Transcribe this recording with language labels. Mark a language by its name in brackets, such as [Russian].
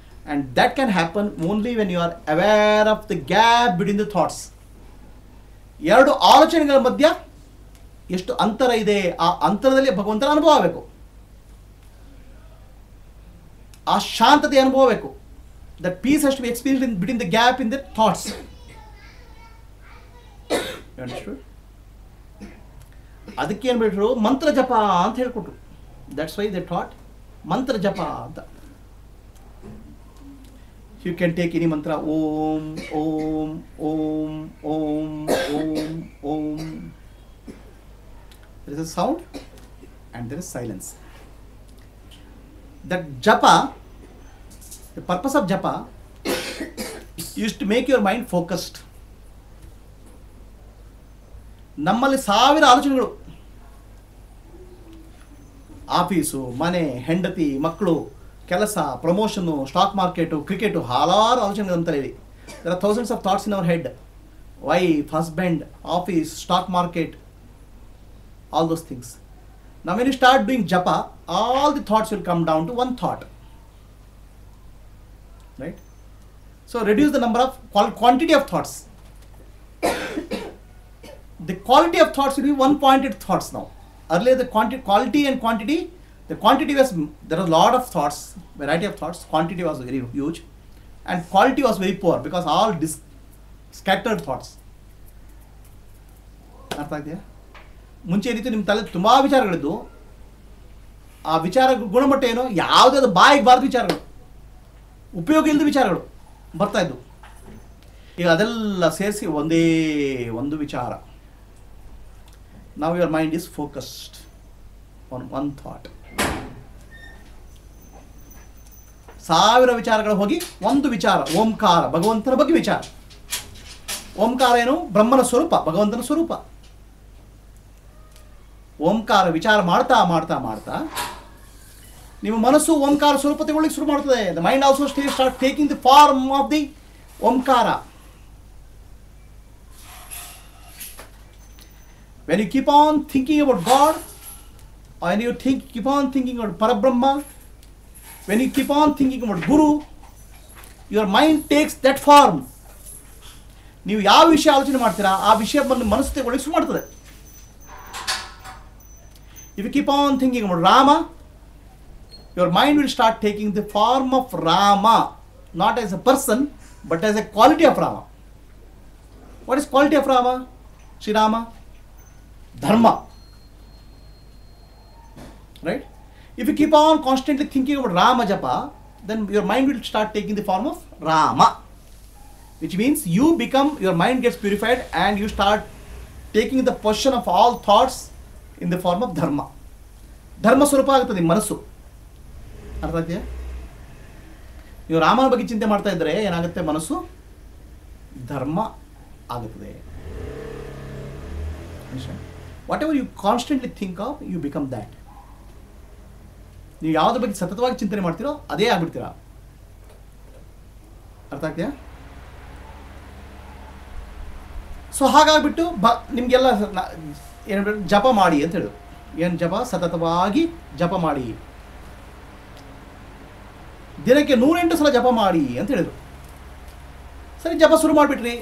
[English] And that can happen only when you are aware of the gap between the thoughts. [Kannada] ಎರಡು ಆಲೋಚನೆಗಳ ಮಧ್ಯ ಎಷ್ಟು ಅಂತರ ಇದೆ, ಆ ಅಂತರದಲ್ಲಿ ಭಗವಂತನ ಅನುಭವ ಆಗಬೇಕು. ಆ ಶಾಂತತೆ ಅನುಭವ ಬೇಕು. [English] That peace has to be experienced between the gap in the thoughts. You understood? [Kannada] ಅದಕ್ಕೆ ಏನು ಬಿಟ್ಟರು? ಮಂತ್ರ ಜಪ ಅಂತ ಹೇಳ್ಕೊಟ್ರು. [English] That's why they taught [Kannada] ಮಂತ್ರ ಜಪ ಅಂತ. [English] You can take any mantra. Om, Om, Om, Om, Om, Om. There is a sound and there is silence. That japa, the purpose of japa is to make your mind focused. [Kannada] ನಮ್ಮಲ್ಲಿ ಸಾವಿರ ಆಲೋಚನೆಗಳು. Office, ಮನೆ, ಹೆಂಡತಿ, ಮಕ್ಕಳು, ಕೆಲಸ, promotion, stock market, cricket, ಹಲವಾರು ಆಲೋಚನೆಗಳಂತಾರೆ ಇದೆ. [English] There are thousands of thoughts in our head. Wife, husband, office, stock market, all those things. Now when you start doing japa, all the thoughts will come down to one thought. Right? So reduce the number of quantity of thoughts. The quality of thoughts will be one-pointed thoughts now. Earlier the quality and quantity The quantity was, there was a lot of thoughts, variety of thoughts. Quantity was very huge, and quality was very poor because all scattered thoughts. [Kannada] ಅರ್ಥ ಆಗ್ತೀಯಾ? ಮುಂಚೆ ಏನಿತ್ತು ನಿಮ್ಮ ತಲೆ ತುಂಬ ವಿಚಾರಗಳಿದ್ದು, ಆ ವಿಚಾರ ಗುಣಮಟ್ಟ ಏನು, ಯಾವುದಾದ್ರು ಬಾಯಿಗೆ ಬಾರದ ವಿಚಾರಗಳು, ಉಪಯೋಗ ಇಲ್ಲದ ವಿಚಾರಗಳು ಬರ್ತಾ ಇದ್ದು. ಈಗ ಅದೆಲ್ಲ ಸೇರಿಸಿ ಒಂದೇ ಒಂದು ವಿಚಾರ. [English] Now your mind is focused on one thought. [Kannada] ಸಾವಿರ ವಿಚಾರಗಳು ಹೋಗಿ ಒಂದು ವಿಚಾರ, ಓಂಕಾರ, ಭಗವಂತನ ಬಗ್ಗೆ ವಿಚಾರ. ಓಂಕಾರ ಏನು? ಬ್ರಹ್ಮನ ಸ್ವರೂಪ, ಭಗವಂತನ ಸ್ವರೂಪ. ಓಂಕಾರ ವಿಚಾರ ಮಾಡ್ತಾ ಮಾಡ್ತಾ ಮಾಡ್ತಾ ನಿಮ್ಮ ಮನಸ್ಸು ಓಂಕಾರ ಸ್ವರೂಪ ತಗೊಳ್ಳಿಕ್ಕೆ ಶುರು ಮಾಡ್ತದೆ. [English] The mind also start taking the form of the Omkara. When you keep on thinking about God, or when you keep on thinking about Parabrahma, when you keep on thinking about Guru, your mind takes that form. [Kannada] ನೀವು ಯಾವ ವಿಷಯ ಆಲೋಚನೆ ಮಾಡ್ತೀರಾ ಆ ವಿಷಯ ಬಂದು ಮನಸ್ಸು ತಗೊಳ್ಳಿಕ್ಕೆ ಶುರು ಮಾಡ್ತದೆ. [English] If you keep on thinking about Rama, your mind will start taking the form of Rama, not as a person, but as a quality of Rama. What is quality of Rama? Sri Rama? Dharma. Right? If you keep on constantly thinking about Rama Japa, then your mind will start taking the form of Rama. Which means your mind gets purified and you start taking the possession of all thoughts in the form of Dharma. [Kannada] Dharma ಸ್ವರೂಪ ಆಗುತ್ತದೆ ಮನಸ್ಸು. ಅರ್ಥ ಆಗ್ತೀಯಾ? ನೀವು ರಾಮನ ಬಗ್ಗೆ ಚಿಂತೆ ಮಾಡ್ತಾ ಇದ್ದರೆ ಏನಾಗುತ್ತೆ? ಮನಸ್ಸು ಧರ್ಮ ಆಗುತ್ತದೆ. [English] Whatever you constantly think of, you become that. [Kannada] ನೀವು ಯಾವುದ್ರ ಬಗ್ಗೆ ಸತತವಾಗಿ ಚಿಂತನೆ ಮಾಡ್ತೀರೋ ಅದೇ ಆಗ್ಬಿಡ್ತೀರಾ. ಅರ್ಥ ಆಗ್ತೀಯಾ? ಸೊ ಹಾಗಾಗ್ಬಿಟ್ಟು ನಿಮಗೆಲ್ಲ ಏನು ಜಪ ಮಾಡಿ ಅಂತ ಹೇಳು. ಏನು ಜಪ? ಸತತವಾಗಿ ಜಪ ಮಾಡಿ, ದಿನಕ್ಕೆ 108 ಸಲ ಜಪ ಮಾಡಿ ಅಂತ ಹೇಳಿದ್ರು. ಸರಿ, ಜಪ ಶುರು ಮಾಡಿಬಿಟ್ರಿ.